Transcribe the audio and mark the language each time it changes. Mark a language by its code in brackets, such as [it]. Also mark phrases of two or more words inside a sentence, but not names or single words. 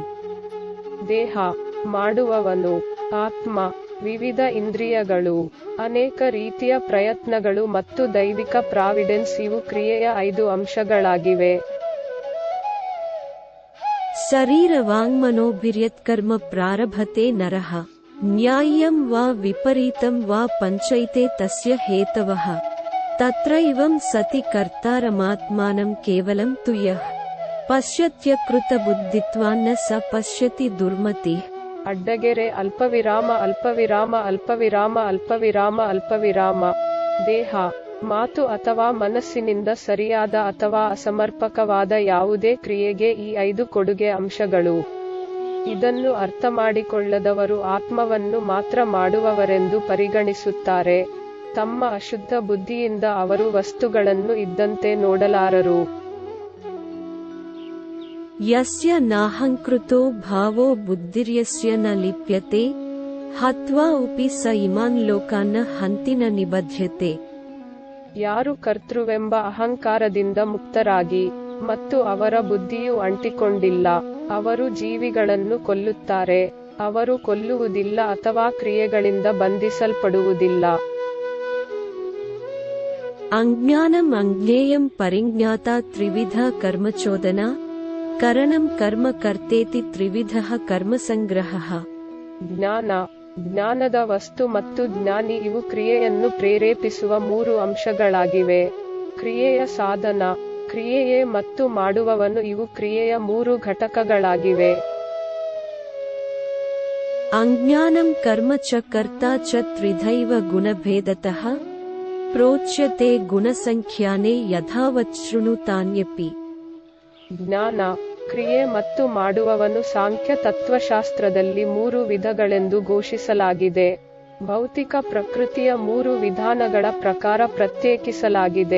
[kn] ದೇಹ, ಮಾಡುವವನು, ಆತ್ಮ, ವಿವಿಧ ಇಂದ್ರಿಯಗಳು, ಅನೇಕ ರೀತಿಯ ಪ್ರಯತ್ನಗಳು ಮತ್ತು ದೈವಿಕ ಪ್ರಾವಿಡೆನ್ಸ್ ಇವು ಕ್ರಿಯೆಯ 5 ಅಂಶಗಳಾಗಿವೆ. [sa] ಶರೀರ ವಾಂಗ್ಮನೋಭಿರ್ಯತ್ಕರ್ಮ ಪ್ರಾರಭತೆ ನರಃ ನ್ಯಾಯಂ ವಾ ವಿಪರೀತಂ ವಾ ಪಂಚೈತೆ ತಸ್ಯ ಹೇತವಃ ತತ್ರೈವಂ ಸತಿ ಕರ್ತಾರಮಾತ್ಮಾನಂ ಕೇವಲಂ ತು ಯಃ ಪಶ್ಯತ್ಯಕೃತ ಬುದ್ಧಿತ್ವಾನ್ನ ಸ ಪಶ್ಯತಿ ದುರ್ಮತಿಃ. ಅಡ್ಡಗೆರೆ ಅಲ್ಪವಿರಾಮ ಅಲ್ಪವಿರಾಮ ಅಲ್ಪವಿರಾಮ ಅಲ್ಪವಿರಾಮ ಅಲ್ಪವಿರಾಮ. [kn] ದೇಹ, ಮಾತು ಅಥವಾ ಮನಸ್ಸಿನಿಂದ ಸರಿಯಾದ ಅಥವಾ ಅಸಮರ್ಪಕವಾದ ಯಾವುದೇ ಕ್ರಿಯೆಗೆ ಈ 5 ಕೊಡುಗೆ ಅಂಶಗಳು. ಇದನ್ನು ಅರ್ಥಮಾಡಿಕೊಳ್ಳದವರು ಆತ್ಮವನ್ನು ಮಾತ್ರ ಮಾಡುವವರೆಂದು ಪರಿಗಣಿಸುತ್ತಾರೆ. ತಮ್ಮ ಅಶುದ್ಧ ಬುದ್ಧಿಯಿಂದ ಅವರು ವಸ್ತುಗಳನ್ನು ಇದ್ದಂತೆ ನೋಡಲಾರರು. [sa] ಯಸ್ಯ ನಾಹಂಕೃತೋ ಭಾವೋ ಬುದ್ಧಿರ್ಯಸ್ಯ ನ ಲಿಪ್ಯತೆ ಹತ್ವಾ ಉಪಿ ಸ ಇಮಾನ್ ಲೋಕಾನ್ನ ಹಂತಿ ನ ನಿಬಧ್ಯತೆ. [kn] ಯಾರು ಕರ್ತೃವೆಂಬ ಅಹಂಕಾರದಿಂದ ಮುಕ್ತರಾಗಿ ಮತ್ತು ಅವರ ಬುದ್ಧಿಯು ಅಂಟಿಕೊಂಡಿಲ್ಲ, ಅವರು ಜೀವಿಗಳನ್ನು ಕೊಲ್ಲುತ್ತಾರೆ. ಅವರು ಕೊಲ್ಲುವುದಿಲ್ಲ ಅಥವಾ ಕ್ರಿಯೆಗಳಿಂದ ಬಂಧಿಸಲ್ಪಡುವುದಿಲ್ಲ. [sa] ಅಜ್ಞಾನಂ ಅಜ್ಞೇಯಂ ಪರಿಜ್ಞಾತ ತ್ರಿವಿಧ ಕರ್ಮಚೋದನ ಕರಣಂ ಕರ್ಮ ಕರ್ತೇತಿ ತ್ರಿವಿಧಃ ಕರ್ಮಸಂಗ್ರಹಃ. [kn] ಜ್ಞಾನ, ಜ್ಞಾನದ ವಸ್ತು ಮತ್ತು ಜ್ಞಾನಿ ಇವು ಕ್ರಿಯೆಯನ್ನು ಪ್ರೇರೇಪಿಸುವ 3 ಅಂಶಗಳಾಗಿವೆ. ಕ್ರಿಯೆಯ ಸಾಧನ, ಕ್ರಿಯೆಯೇ ಮತ್ತು ಮಾಡುವವನು ಇವು ಕ್ರಿಯೆಯ 3 ಘಟಕಗಳಾಗಿವೆ. [sa] ಅಜ್ಞಾನಂ ಕರ್ಮ ಚ ಕರ್ತಾ ಚ ತ್ರಿಧೈವ ಗುಣಭೇದತಃ ಪ್ರೋಚ್ಯತೆ ಗುಣಸಂಖ್ಯಾನೇ ಯಥಾವತ್ ಶೃಣುತಾನ್ಯಪಿ. [kn] ಜ್ಞಾನ, ಕ್ರಿಯೆ ಮತ್ತು ಮಾಡುವವನು ಸಾಂಖ್ಯ ತತ್ವಶಾಸ್ತ್ರದಲ್ಲಿ 3 ವಿಧಗಳೆಂದು ಘೋಷಿಸಲಾಗಿದೆ. ಭೌತಿಕ ಪ್ರಕೃತಿಯ 3 ವಿಧಾನಗಳ ಪ್ರಕಾರ ಪ್ರತ್ಯೇಕಿಸಲಾಗಿದೆ.